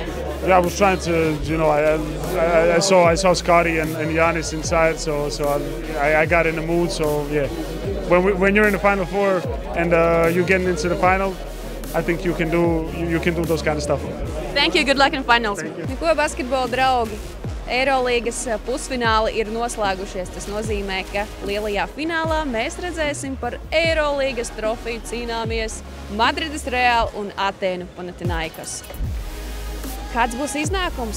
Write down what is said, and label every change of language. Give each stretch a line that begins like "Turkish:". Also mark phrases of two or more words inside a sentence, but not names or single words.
English: Yeah, I was trying to, I saw Scotty and Giannis inside, so I got in the mood. So yeah, when you're in the Final Four and you're getting into the final, I think you can do those kind of stuff. Thank you. Good luck in finals.
Latvian: Ko basketbola draugi? Eirolīgas pusfināli ir noslēgušies. Tas nozīmē, ka lielajā finālā mēs redzēsim par Eirolīgas trofeju cīnāmies Madrides Real un Atēnu Panathinaikos. Kāds būs iznākums?